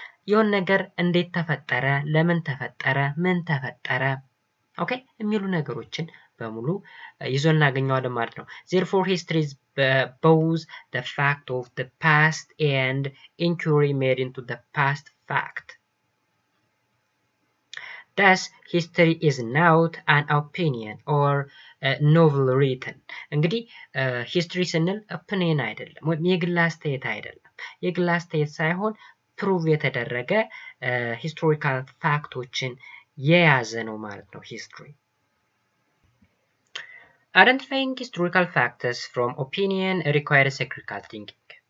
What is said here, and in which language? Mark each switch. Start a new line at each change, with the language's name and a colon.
Amharic: የሆነ ነገር እንዴት ተፈጠረ፣ ለምን ተፈጠረ፣ ምን ተፈጠረ፣ ኦኬ የሚሉ ነገሮችን በሙሉ ይዞ እናገኘዋለን ማለት ነው።
English: therefore history is both the fact of the past and inquiry made into the past fact. Thus history is not an opinion or novel written.
Amharic: እንግዲህ ሂስትሪ ስንል ኦፒኒየን አይደለም ወይም የግል አስተያየት አይደለም። የግል አስተያየት ሳይሆን ፕሩቭ የተደረገ ሂስቶሪካል ፋክቶችን የያዘ ነው ማለት ነው ሂስትሪ።
English: Identifying historical facts from opinion requires critical thinking.